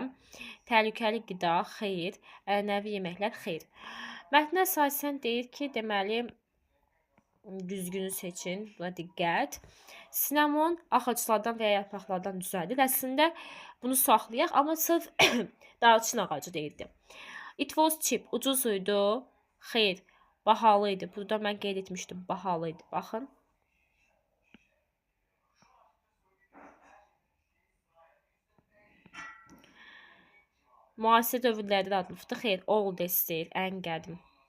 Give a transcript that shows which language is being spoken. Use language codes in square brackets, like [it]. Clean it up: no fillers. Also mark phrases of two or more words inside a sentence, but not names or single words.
[az] Təhlükəli qida, xeyr. Ənənəvi yeməklər, xeyr. Mətnə əsasən deyir ki, deməli, düzgünü seçin. Buna diqqət. Sinamon ağaclardan və ya yarpaqlardan düzəldir. Əslində bunu saxlayaq, amma sırf darçın ağacı deyildi. [en] It was cheap. [az] Ucuz idi. Xeyr. Bahalı idi. Burada mən qeyd etmişdim. Bahalı idi. Baxın. Müasir dövrlərdə də adlıqdır. Xeyr. Oldest deyil. Ən qədim.